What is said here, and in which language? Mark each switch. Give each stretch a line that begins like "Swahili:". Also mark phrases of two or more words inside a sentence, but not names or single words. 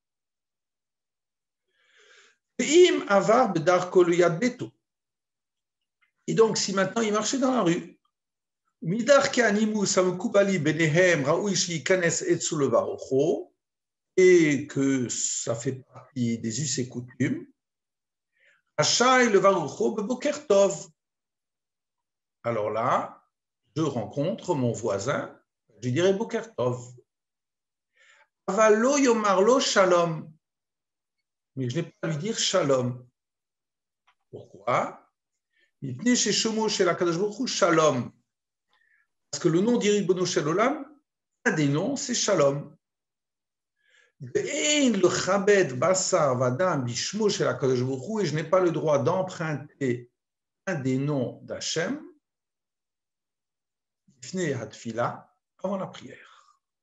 French: Et donc, si maintenant il marchait dans la rue, et que ça fait partie des us et coutumes, alors là, je rencontre mon voisin, je dirais
Hebrew: בוקר טוב. אבל לא יאמר לו שלום.
French: Mais je n'ai pas à lui dire shalom. Pourquoi? Shalom. Parce que le nom d'
Hebrew: ריבונו של עולם,
French: un des noms, c'est shalom. Et je n'ai pas le droit d'emprunter un des noms d'Hachem avant la prière.